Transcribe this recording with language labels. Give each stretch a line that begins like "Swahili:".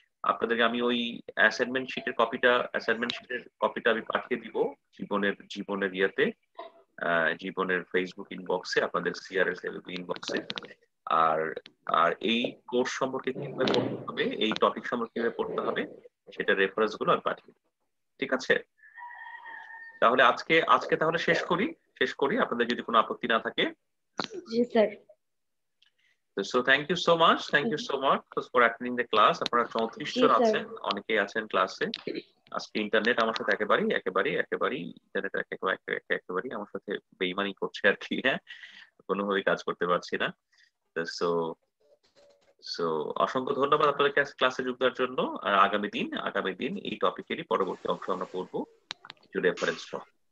Bangla: আপনাদেরকে আমি ওই অ্যাসাইনমেন্ট শিটের কপিটা আমি পাঠিয়ে দিব জীবনের ইয়েতে, জীবনের ফেসবুক ইনবক্সে, আপনাদের সিআরএস ইনবক্সে। আর আর এই কোর্স সম্পর্কে কিভাবে পড়তে হবে, এই টপিক সম্পর্কে কিভাবে পড়তে হবে, সেটা রেফারেন্স গুলো আমি পাঠিয়ে দেব। ঠিক আছে, তাহলে আজকে তাহলে শেষ করি আপনাদের যদি কোনো আপত্তি না থাকে। জি sir.
English: So thank you so much for attending the class.
Bangla: আপনারা 34 জন আছেন, অনেকেই আছেন ক্লাসে। আজকে ইন্টারনেট আমার সাথে একেবারেই ইন্টারনেট একেবারেই আমার সাথে বেইমানি করছে আর কি। হ্যাঁ, কোনোভাবেই কাজ করতে পারছি না। সো অসংখ্য ধন্যবাদ আপনাদের ক্লাসে যোগ দেওয়ার জন্য। আর আগামী দিন এই টপিকেরই পরবর্তী অংশ আমরা পড়বো কিছু রেফারেন্স সহ।